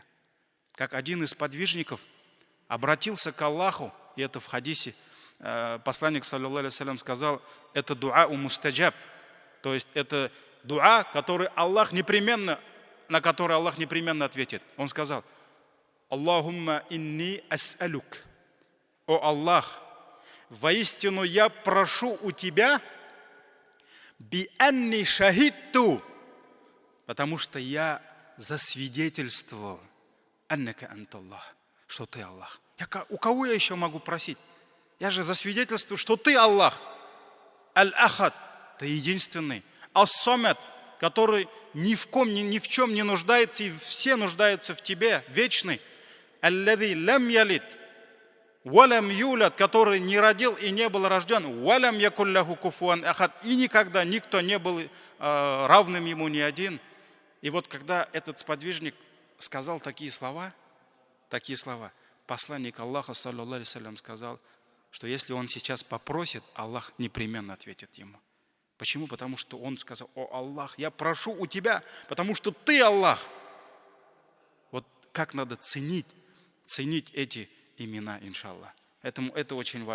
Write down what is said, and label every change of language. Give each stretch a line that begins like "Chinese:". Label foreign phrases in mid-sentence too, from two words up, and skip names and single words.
Russian: Как один из подвижников обратился к Аллаху, и это в хадисе, посланник,
Arabic: صلى الله عليه وسلم,
Russian: сказал: это дуа у мустаджаб. То есть это дуа, на который Аллах непременно ответит. Он сказал:
Arabic: اللهم إني أسألك.
Russian: О Аллах, воистину я прошу у Тебя
Arabic: بأني شهدت,
Russian: потому что я засвидетельствовал
Arabic: أنك أنت الله,
Russian: что Ты Аллах. У кого я еще могу просить? Я же засвидетельствую, что Ты Аллах. Аль-Ахад, Ты единственный. Ас-Самад, который ни в чем не нуждается, и все нуждаются в Тебе, вечный.
Arabic: الذي لم يلد ولم يولد,
Russian: который не родил и не был рожден.
Arabic: ولم يكن له كفوا أحد,
Russian: и никогда никто не был равным ему ни один. И вот когда этот сподвижник сказал такие слова, посланник Аллаха,
Arabic: صلى الله عليه وسلم,
Russian: сказал, что если он сейчас попросит, Аллах непременно ответит ему. Почему? Потому что он сказал: «О Аллах, я прошу у Тебя, потому что Ты Аллах». Вот как надо ценить эти имена, иншаллах. Это очень важно.